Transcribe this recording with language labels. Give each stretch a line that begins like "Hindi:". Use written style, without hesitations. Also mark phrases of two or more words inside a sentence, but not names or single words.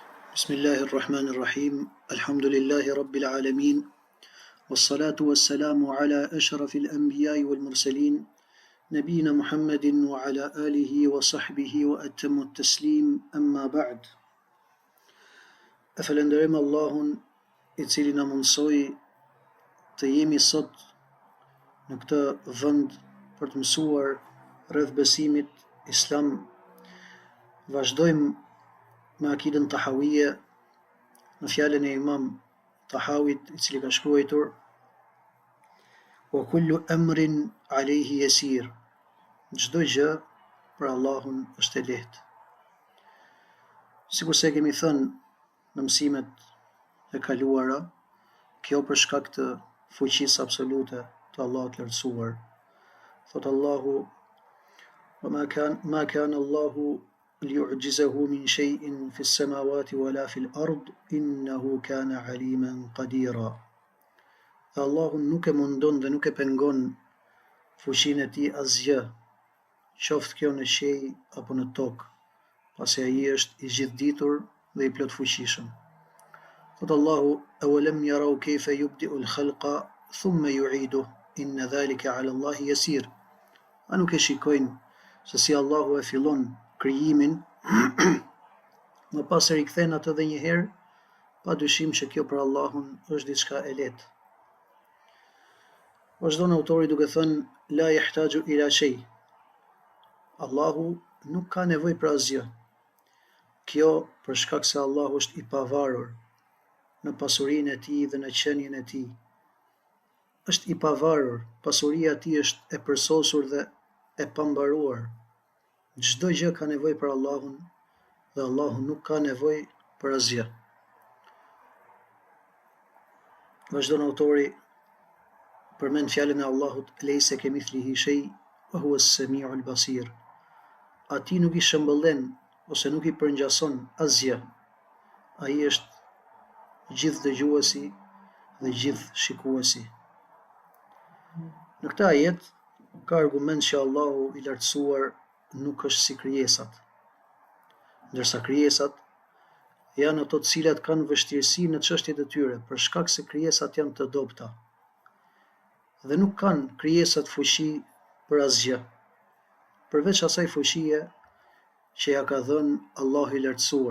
Arabic: بسم الله الرحمن الرحيم. الحمد لله رب العالمين. والصلاة والسلام على أشرف الأنبياء والمرسلين، نبينا محمد وعلى آله وصحبه وأتم تسليم، أما بعد.
Albanian: E falenderojmë Allahun i cili na mundsoi të jemi sot në këtë vend për të mësuar rreth besimit islam. Vazhdojmë me akidën tahawije në fjalën e Imam Tahawit, i cili ka shkruar:
Arabic: "وكل أمر عليه يسير."
Albanian: Çdo gjë për Allahun është e lehtë. Sikur se kemi thënë në mësimet e kaluara, kjo për shkak të fuqisë absolute të Allahut të lartësuar. Thot Allahu:
Arabic: "ما كان الله ليعجزه من شيء في السماوات ولا في الأرض، إنه كان عليما قديرا."
Albanian: Dhe Allahu nuk e mundon dhe nuk e pengon fuqinë e tij asgjë, qoftë kjo në qiell apo në tokë, pasi ai është i gjithditur dhe i plot fuqishëm. Thot Allahu:
Arabic: "أولم يروا كيف يبدئ الخلق ثم يعيده، إن ذلك على الله يسير."
Albanian: A nuk e shikojnë se si Allahu e fillon krijimin, më pas e rikthen atë edhe një herë? Pa dyshim që kjo për Allahun është diçka e lehtë. Vazhdon autori duke thënë:
Arabic: "لا يحتاج إلى شيء."
Albanian: Allahu nuk ka nevojë për asgjë. Kjo për shkak se Allahu është i pavarur në pasurinë e tij dhe në qenien e tij. Është i pavarur, pasuria e tij është e përsosur dhe e pambaruar. Çdo gjë ka nevojë për Allahun dhe Allahu nuk ka nevojë për asgjë. Vazhdon autori, përmend fjalën e Allahut:
Arabic: "ليس كمثله شيء وهو السميع البصير."
Albanian: Ati nuk i shëmbëllen ose nuk i përngjason asgjë. Ai është gjithë dëgjuesi dhe gjithë shikuesi. Në këtë ajet ka argument që Allahu i lartësuar nuk është si krijesat, ndërsa krijesat janë ato të cilat kanë vështirësi në çështjet e tyre për shkak se krijesat janë të dobta dhe nuk kanë krijesat fuqi për asgjë, përveç asaj fuqie që ja ka dhënë Allahu i lartësuar.